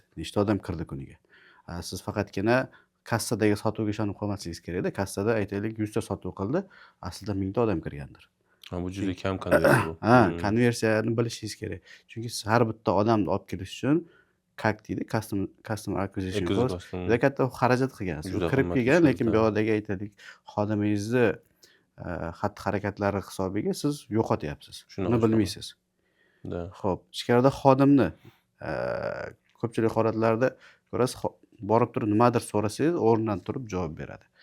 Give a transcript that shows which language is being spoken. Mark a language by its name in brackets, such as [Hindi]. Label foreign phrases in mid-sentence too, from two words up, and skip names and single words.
[Uzbek] Nechta odam kirdi kuniga. Siz faqatgina kassadagi sotuvga ishonib qolmasligingiz kerak-da. Kassada aytaylik 100 ta sotuv qildi, aslida 1000 ta odam kirgandir. Bu juda kam konversiya bu. Konversiyani bilishingiz kerak. Chunki siz har bitta odamni olib kelish uchun CAC deydi, [English] customer acquisition cost. [Uzbek] Juda katta xarajat qilgansiz. Kirib kelgan, lekin bu yoqdagi aytaylik xodimingizni xatti-harakatlari hisobiga siz yo'qotyapsiz. Buni bilmaysiz. Xo'p, ichkarida xodimni ko'pchilik holatlarda ko'rasiz, borib turib nimadir so'rasangiz, o'rnidan turib javob beradi.